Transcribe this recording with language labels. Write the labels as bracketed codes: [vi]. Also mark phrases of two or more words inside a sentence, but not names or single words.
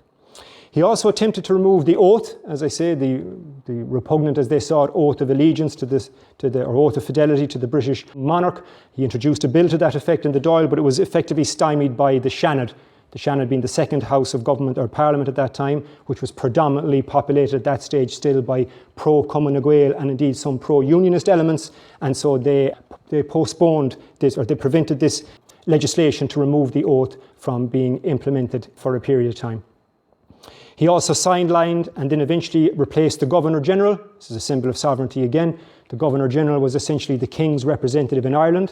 [en] He also attempted to remove the oath, as I say, the repugnant, as they saw it, oath of allegiance or oath of fidelity to the British monarch. He introduced a bill to that effect in the Dáil, but it was effectively stymied by the Seanad. The Seanad being the second house of government or parliament at that time, which was predominantly populated at that stage still by pro-Cumann na Gael and indeed some pro-unionist elements, and so they postponed this, or they prevented this legislation to remove the oath from being implemented for a period of time. He also sidelined and then eventually replaced the Governor-General. This is a symbol of sovereignty again. The Governor-General was essentially the King's representative in Ireland.